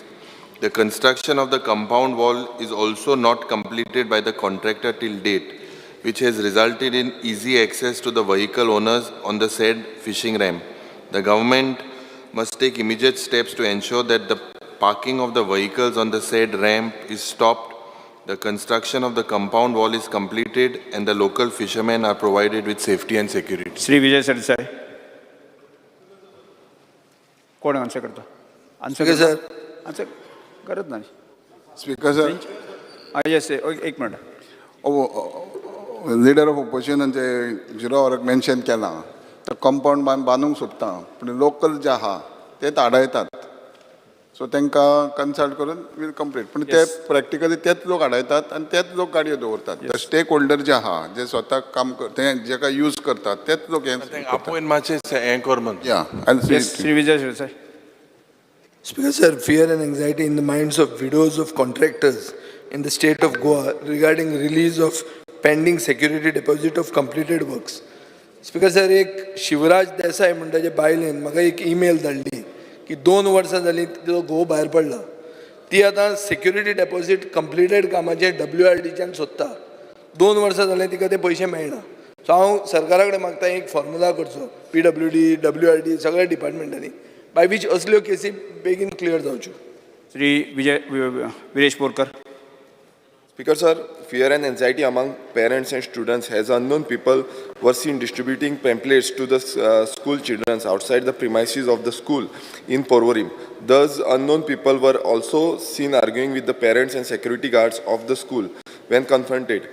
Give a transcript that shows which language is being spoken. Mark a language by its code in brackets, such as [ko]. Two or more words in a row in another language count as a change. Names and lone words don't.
[en] The construction of the compound wall is also not completed by the contractor till date, which has resulted in easy access to the vehicle owners on the said fishing ramp. The government must take immediate steps to ensure that the parking of the vehicles on the said ramp is stopped, the construction of the compound wall is completed, and the local fishermen are provided with safety and security. [kok] श्री विजय सरदेसाई. कोण आन्सर करता? [en] answer karat [kok] ना. [en] Speaker sir, येस, [kok] एक मिनट. [en] leader of oppositionache [kok] जिरो वराक मेन्शन केलां, तर कंपाऊंड बांदूंक सोदता, पूण लोकल जे आहा तेच आडयतात, सो तांकां कन्सल्ट करून [en] will complete, [kok] पूण ते प्रॅक्टिकली तेच लोक आडयतात आनी तेच लोक गाडयो दवरतात. [en] stake holder [kok] जे आहा, जे स्वता काम ते जेका यूज करतात तेच लोक आपोवन मातशें हें कर म्हण. श्री विजय सरदेसाई. [en] Speaker sir, fear and anxiety in the minds of widows of contractors in the state of Goa regarding release of pending security deposit of completed works. Speaker sir, [kok] एक शिवराज देसाई म्हणटाचे बायलेन म्हाका एक ईमेल धाडली की 2 वर्सां जालीं तिचो घोव भायर पडला, ती आतां [en] security deposit completed [kok] कामाचे WRDच्यान सोदता. 2 वर्सां जालें तिका ते पयशे मेळना. सो हांव सरकारा कडेन मागता एक फॉर्मुला करचो, PWD, WRD सगळ्या डिपार्टमेंटांनी, [en] by which [kok] असल्यो केसी बेगीन क्लियर जावच्यो. श्री विरेश बोरकर. [en] Speaker sir, fear and anxiety among parents and students as unknown people were seen distributing pamphlets to the school children outside the premises of the school in Porvorim. Thus, unknown people were also seen arguing with the parents and security guards of the school when confronted.